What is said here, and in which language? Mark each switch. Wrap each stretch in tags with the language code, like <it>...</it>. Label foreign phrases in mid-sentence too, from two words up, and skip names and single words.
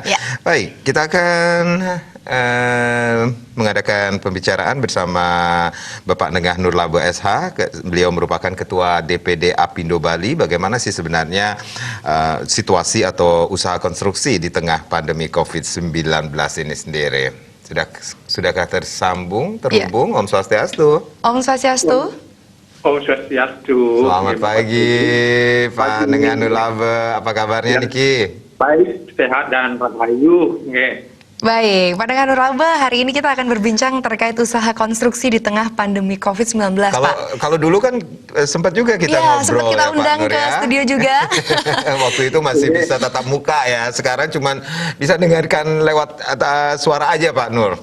<id>Baik, kita akan mengadakan pembicaraan bersama Bapak Nengah Nurlaba SH. Beliau merupakan Ketua DPD Apindo Bali. Bagaimana sih sebenarnya situasi atau usaha konstruksi di tengah pandemi COVID-19 ini sendiri? Sudahkah terhubung?</id> <ban>Om Swastiastu. Om Swastiastu. Om Swastiastu.</ban> <id>Selamat pagi, Pak Nengah Nurlaba. Apa kabarnya Niki? Baik, sehat dan rahayu. Baik, Pak Nengah Nurlaba, hari ini kita akan berbincang terkait usaha konstruksi di tengah pandemi COVID-19, Pak. Kalau dulu kan sempat juga kita ngobrol sempat kita undang Pak Nur, ke studio juga. Waktu itu masih bisa tatap muka ya, sekarang cuman bisa dengarkan lewat suara aja Pak Nur.</id>